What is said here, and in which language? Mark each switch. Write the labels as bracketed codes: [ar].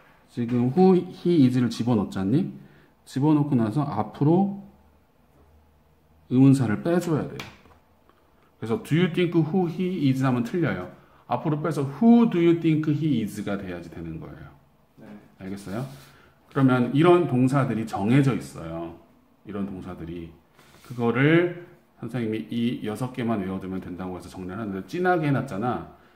[ko] 지금 [en] who, he, is [ko] 를 집어넣었잖니? 집어넣고 나서 앞으로 의문사를 빼줘야 돼요. 그래서 [en] do you think who he is [ko] 하면 틀려요. 앞으로 빼서 [en] who do you think he is가 [ko] 돼야지 되는 거예요. 네. 알겠어요? 그러면 이런 동사들이 정해져 있어요. 이런 동사들이. 그거를 선생님이 이 6개만 외워두면 된다고 해서 정리를 하는데 진하게 해놨잖아.